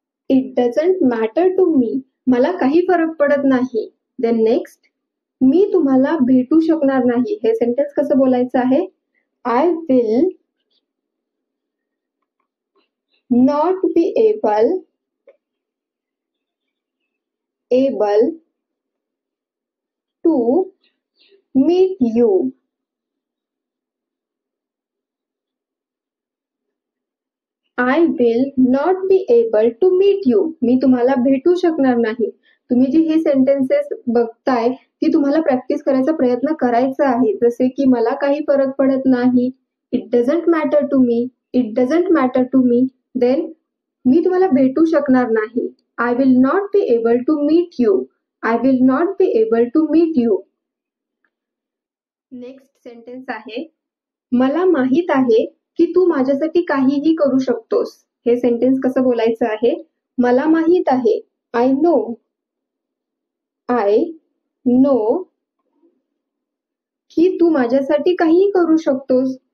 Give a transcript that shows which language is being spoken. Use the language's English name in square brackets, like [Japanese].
[English] It doesn't matter to me. [Marathi] मला काही फरक पडत नाही. देन नेक्स्ट, मी तुम्हाला भेटू शकणार नाही. हे सेंटेन्स कसं बोलायचं आहे? [English] I will not be able to meet you. I will not be able to meet you. [Marathi] मी तुम्हाला भेटू शकणार नाही. तुम्ही जी ही सेंटेन्सेस बघताय ती तुम्हाला प्रॅक्टिस करायचा प्रयत्न करायचा आहे. जसे की मला काही फरक पडत नाही. [English] It doesn't matter to me. It doesn't matter to me. [Marathi] Than मी तुम्हाला भेटू शकणार नाही. [English] I will not be able to meet you. I will not be able to meet you. [Marathi] Next sentence आहे, मला माहित आहे की तू माझ्यासाठी काहीही करू शकतोस. हे सेंटेन्स कसं बोलायचं आहे? मला माहित आहे. [English] I know [Marathi] की तू माझ्यासाठी काहीही करू शकतोस.